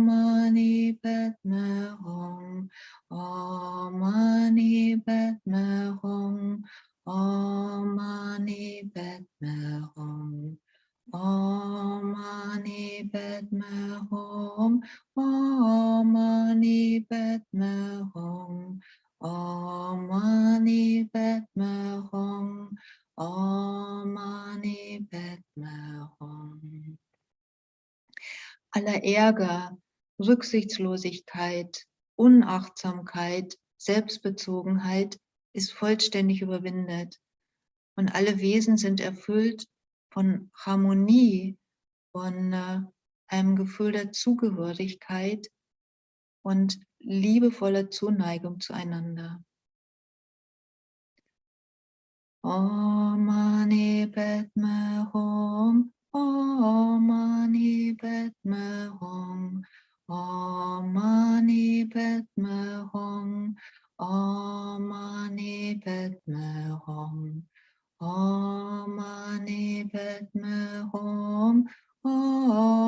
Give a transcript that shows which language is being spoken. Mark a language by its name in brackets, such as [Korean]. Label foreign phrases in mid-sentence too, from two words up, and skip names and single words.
[Sanskrit] Mani Padme Hum, Om Mani Padme Hum, Om Mani Padme Hum, Om Mani Padme Hum, Om Mani Padme Hum, Om Mani Padme Hum, Om Mani Padme Hum. [German] Aller Ärger, Rücksichtslosigkeit, Unachtsamkeit, Selbstbezogenheit ist vollständig überwindet und alle Wesen sind erfüllt von Harmonie, von einem Gefühl der Zugehörigkeit und liebevoller Zuneigung zueinander. [Sanskrit] Om Mani Padme Hum, Om Mani Padme Hum, Om Mani Padme Hum, Om Mani Padme Hum, Om Mani Padme Hum, Om